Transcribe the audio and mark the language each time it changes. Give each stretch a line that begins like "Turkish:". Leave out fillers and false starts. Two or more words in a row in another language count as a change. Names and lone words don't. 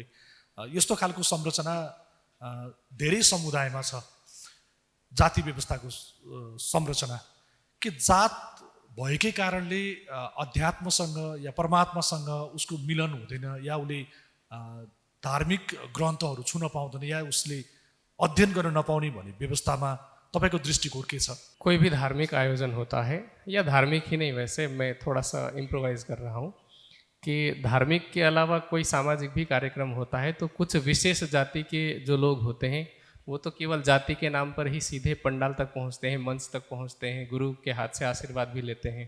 Nepali: यस्तो खालको संरचना धेरै समुदायमा छ, जाति व्यवस्थाको संरचना कि जात भएकै कारणले अध्यात्मसँग या परमात्मासँग उसको मिलन हुँदैन, या उसले धार्मिक ग्रन्थहरू छुन पाउँदैन, या उसले अध्ययन गर्न नपाउने भन्ने व्यवस्थामा तपाईको दृष्टिकोण के छ?
Hindi: कोई भी धार्मिक आयोजन होता है, या धार्मिक ही नहीं, वैसे मैं थोड़ा सा इम्प्रोवाइज कर रहा हूँ कि धार्मिक के अलावा कोई सामाजिक भी कार्यक्रम होता है तो कुछ विशेष जाति के जो लोग होते हैं वो तो केवल जाति के नाम पर ही सीधे पंडाल तक पहुँचते हैं, मंच तक पहुँचते हैं, गुरु के हाथ से आशीर्वाद भी लेते हैं।